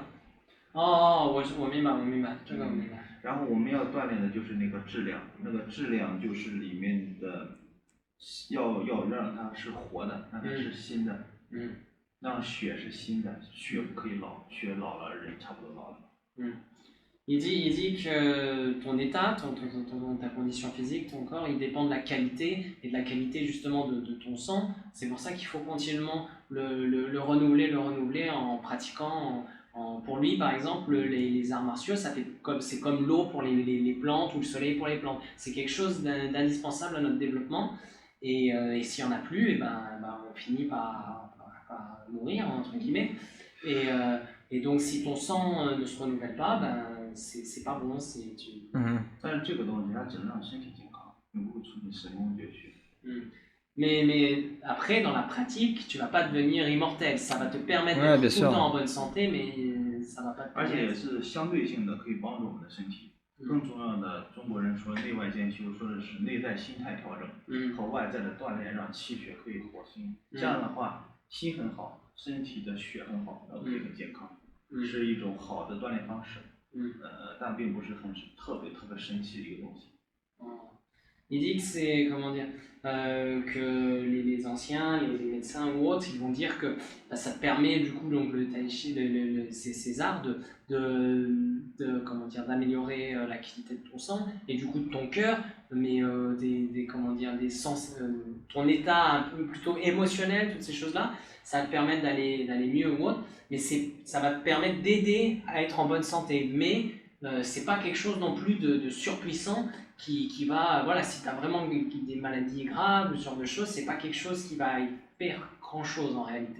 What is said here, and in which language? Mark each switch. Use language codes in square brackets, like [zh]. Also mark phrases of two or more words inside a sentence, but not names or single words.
[zh] 我明白，这个我明白。然后我们要锻炼的就是那个质量，那个质量就是里面的，要让它是活的，让它是新的。让血是新的，血不可以老，血老了人差不多老了。 [fr] Il dit que ton état, ta condition physique, ton corps, il dépend de la qualité et de la qualité justement de ton sang. C'est pour ça qu'il faut continuellement le renouveler en pratiquant. Pour lui, par exemple, les arts martiaux, c'est comme l'eau pour les plantes ou le soleil pour les plantes. C'est quelque chose d'indispensable à notre développement. Et s'il n'y en a plus, on finit par mourir, entre guillemets. Et donc, si ton sang ne se renouvelle pas, c'est pas bon. Tu... [zh] 但是这个东西它只能让身体健康，并不会促进神功绝学。 [fr] Mais après, dans la pratique, tu vas pas devenir immortel. Ça va te permettre d'être tout le temps en bonne santé, mais ça va pas te permettre. [zh] 而且也是相对性的，可以帮助我们的身体。更重要的，中国人说内外兼修，说的是内在心态调整和外在的锻炼，让气血可以活心。这样的话，心很好，身体的血很好，然后可以很健康，是一种好的锻炼方式。但并不是很特别神奇的一个东西。 [fr] Il dit que c'est, comment dire, que les anciens, les médecins ou autres, ils vont dire que ça te permet du coup donc le tai chi, ces arts comment dire, d'améliorer la qualité de ton sang et du coup de ton cœur, mais comment dire, ton état un peu plutôt émotionnel, toutes ces choses-là, ça va te permettre d'aller mieux ou autre, mais ça va te permettre d'aider à être en bonne santé, mais c'est pas quelque chose non plus de surpuissant qui va, voilà, si tu as vraiment des maladies graves, ce genre de choses, c'est pas quelque chose qui va y faire grand chose en réalité.